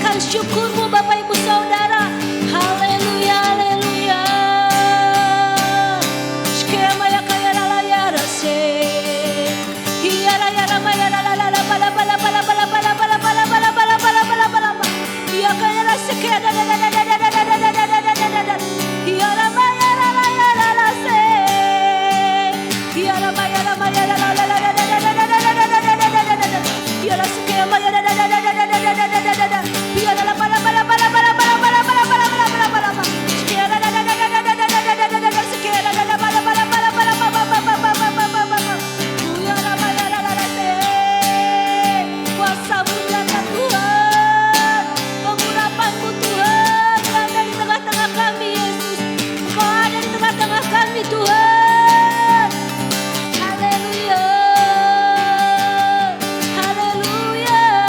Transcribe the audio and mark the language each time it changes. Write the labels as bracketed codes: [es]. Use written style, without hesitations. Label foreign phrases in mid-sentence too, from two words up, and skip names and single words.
[id] syukur-Mu Bapak Ibu Saudara. Haleluya, haleluya. Skema ya kaya la ya rase. Iya la ya rama ya la bala bala bala bala bala bala bala bala bala bala bala bala. Iya kaya la sekaya da da da da da da da da da da da da. Iya la ma ya la la se. Iya la ma ya la la la la la da da da da da da da da da da da. Iya la sekaya ma ya da da da da da da da da da da. Iya la bala bala bala bala bala bala bala bala bala bala bala. Sekaya da da da da da da da da da da. Sekaya da da bala bala bala bala bala bala bala bala. Iya la ma ya la se. Kuasa-Mu nyata Tuhan, pengurapan-Mu Tuhan ada di tengah-tengah kami Yesus. Engkau ada di tengah-tengah kami Tuhan. Haleluya, haleluya.